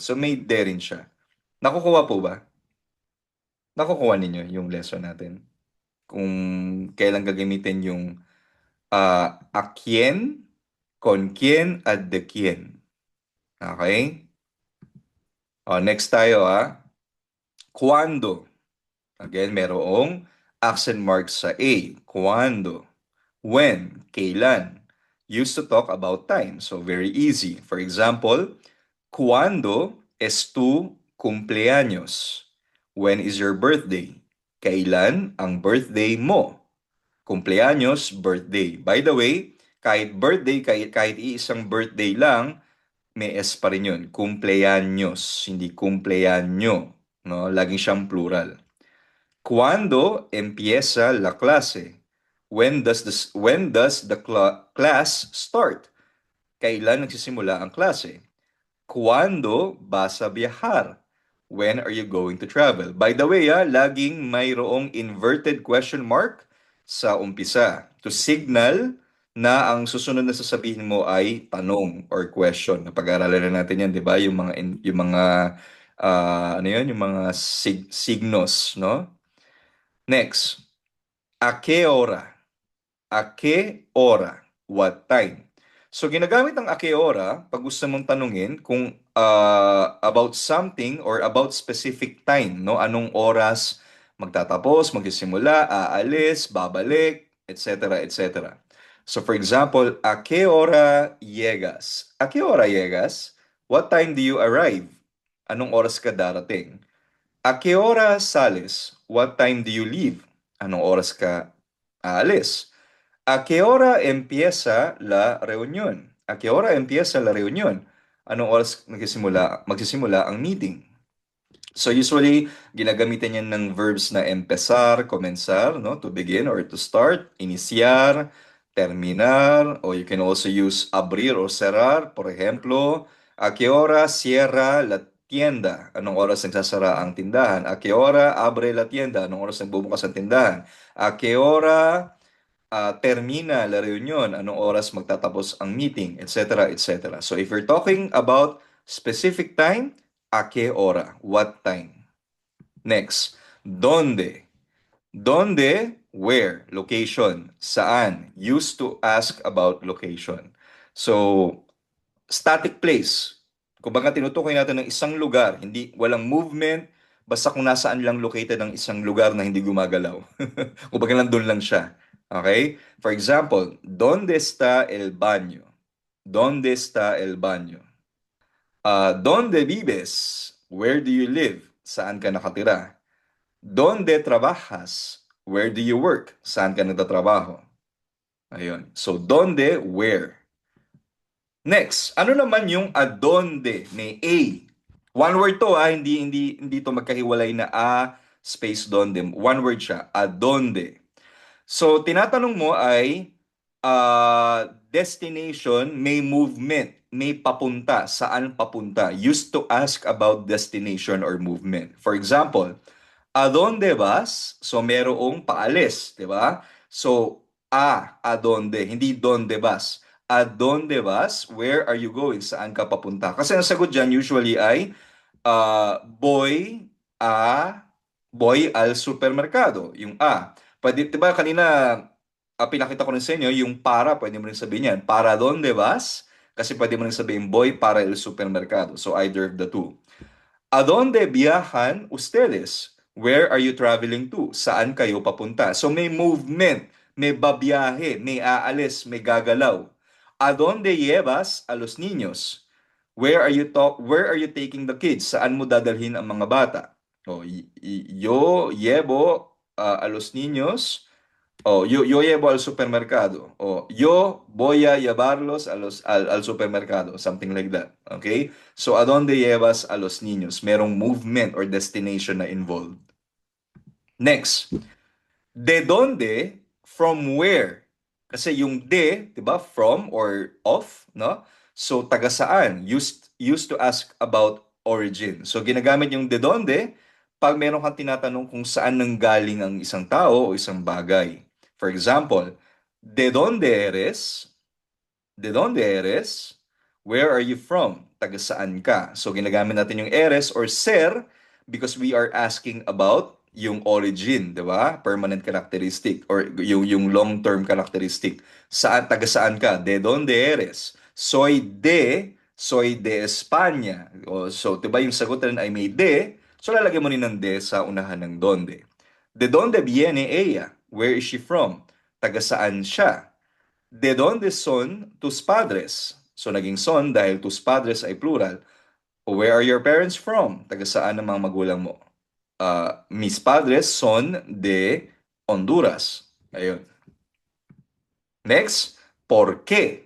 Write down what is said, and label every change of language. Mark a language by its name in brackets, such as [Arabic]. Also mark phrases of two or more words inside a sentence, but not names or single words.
[Filipino] So may de rin siya. Nakukuha po ba? Nakukuha ninyo yung lesson natin? Kung kailan gagamitin yung [Spanish] a quién, con quién, [Filipino] at [Spanish] de quién. [Filipino] Okay? Next tayo Cuando. Again, merong [English] accent mark [Filipino] sa A. Cuando. When. Kailan. [English] Used to talk about time. So, very easy. For example, [Spanish] Cuando es tu cumpleaños? [English] When is your birthday? [Filipino] Kailan ang birthday mo? [English] Cumpleaños, birthday. By the way, [Filipino] kahit birthday, kahit iisang birthday lang, may S pa rin yun. Cumpleaños, hindi cumpleaño. No? Laging siyang plural. [Spanish] Cuando empieza la clase? [English] When does the class start? [Filipino] Kailan nagsisimula ang klase? [Spanish] Cuando vas a viajar? [English] When are you going to travel? By the way, [Filipino] laging mayroong inverted question mark sa umpisa [English] to signal [Filipino] na ang susunod na sasabihin mo ay tanong [English] or question. [Filipino] Napag-aralan na natin yan, di ba? Yung mga ano yun? Yung mga signos, no? [Spanish] Next, a qué hora? A qué hora? [English] What time? So, [Filipino] ginagamit ang [Spanish] a qué hora [Filipino] pag gusto mong tanungin kung [English] about something or about specific time, [Filipino] no? Anong oras magtatapos, magsisimula, aalis, babalik, etc., etc. [English] So, for example, [Spanish] a qué hora llegas? A qué hora llegas? [English] What time do you arrive? [Filipino] Anong oras ka darating? [Spanish] A qué hora sales? [English] What time do you leave? [Filipino] Anong oras ka aalis? [Spanish] ¿A qué hora empieza la reunión? ¿A qué hora empieza la reunión? [Filipino] Anong oras magsisimula ang meeting? [English] So usually, [Filipino] ginagamitan yan ng verbs na [Spanish] empezar, comenzar, [Filipino] no? [English] To begin or to start, [Spanish] iniciar, terminar, [English] or you can also use [Spanish] abrir o cerrar. Por ejemplo, ¿a qué hora cierra la tienda? [Filipino] Anong oras nagsasara ang tindahan? [Spanish] ¿A qué hora abre la tienda? [Filipino] Anong oras nagbubukas ang tindahan? [Spanish] ¿A qué hora termina la reunión, [Filipino] anong oras magtatapos ang meeting, etc., etc. [English] So if you're talking about specific time, [Spanish] a qué hora, [English] what time. Next, [Spanish] ¿dónde? ¿Dónde? [English] Where? Location. Saan? Used to ask about location. So, static place. [Filipino] Kumbaga tinutukoy natin ng isang lugar, hindi walang movement, basta kung nasaan lang located ang isang lugar na hindi gumagalaw. Kumbaga nandun lang siya. [English] Okay? For example, [Spanish] ¿dónde está el baño? ¿Dónde está el baño? ¿Dónde vives? [English] Where do you live? [Filipino] Saan ka nakatira? [Spanish] ¿Dónde trabajas? [English] Where do you work? [Filipino] Saan ka nagtatrabaho? Ayun. So, [Spanish] ¿dónde? [English] Where? Next, [Filipino] ano naman yung adonde? May A. [English] One word [Filipino] to hindi to magkahiwalay na a space donde. [English] One word [Filipino] siya, adonde. So, tinatanong mo ay destination, may movement, may papunta, saan papunta. [English] Used to ask about destination or movement. For example, [Spanish] a dónde vas? [Filipino] So, merong paalis, di ba? So, [Spanish] a dónde, [Filipino] hindi [Spanish] dónde vas. A dónde vas? [English] Where are you going? [Filipino] Saan ka papunta? Kasi ang sagot dyan usually ay [Spanish] voy al supermercado. [Filipino] Yung a. Pwede, di ba kanina pinakita ko rin sa inyo, yung para, pwede mo rin sabihin yan. [Spanish] Para dónde vas? [Filipino] Kasi pwede mo rin sabihin, [Spanish] voy para el supermercado. [English] So either of the two. [Spanish] ¿A dónde viajan ustedes? [English] Where are you traveling to? [Filipino] Saan kayo papunta? So may movement, may babiyahe, may aalis, may gagalaw. [Spanish] ¿A dónde llevas a los niños? [English] Where are you taking the kids? [Filipino] Saan mo dadalhin ang mga bata? [Spanish] Yo llevo a los niños. Yo llevo al supermercado. Yo voy a llevarlos al supermercado. [English] Something like that. Okay? So, [Spanish] ¿a dónde llevas a los niños? [Filipino] Merong [English] movement or destination [Filipino] na involved. [English] Next. [Spanish] De dónde? [English] From where? [Filipino] Kasi yung de, di ba? [English] From or of, no? So, [Filipino] taga saan? [English] Used to ask about origin. So, [Filipino] ginagamit yung [Spanish] de dónde [Filipino] pag meron kang tinatanong kung saan nanggaling ang isang tao o isang bagay. [English] For example, [Spanish] ¿de dónde eres? ¿De dónde eres? [English] Where are you from? [Filipino] Taga saan ka? So, ginagamit natin yung eres or ser [English] because we are asking about [Filipino] yung origin, di ba? [English] Permanent characteristic or yung long-term characteristic. [Filipino] Taga saan ka? [Spanish] ¿De dónde eres? Soy de España. [Filipino] So, di ba yung sagutan ay may de, so lalagyan mo rin ng de sa unahan ng donde. [Spanish] ¿De dónde viene ella? [English] Where is she from? [Filipino] Taga saan siya? [Spanish] ¿De dónde son tus padres? [Filipino] So, naging son dahil [Spanish] tus padres [Filipino] ay plural. [English] Where are your parents from? [Filipino] Taga saan ang mga magulang mo? [Spanish] Mis padres son de Honduras. [Filipino] Ayun. Next, [Spanish] ¿por qué?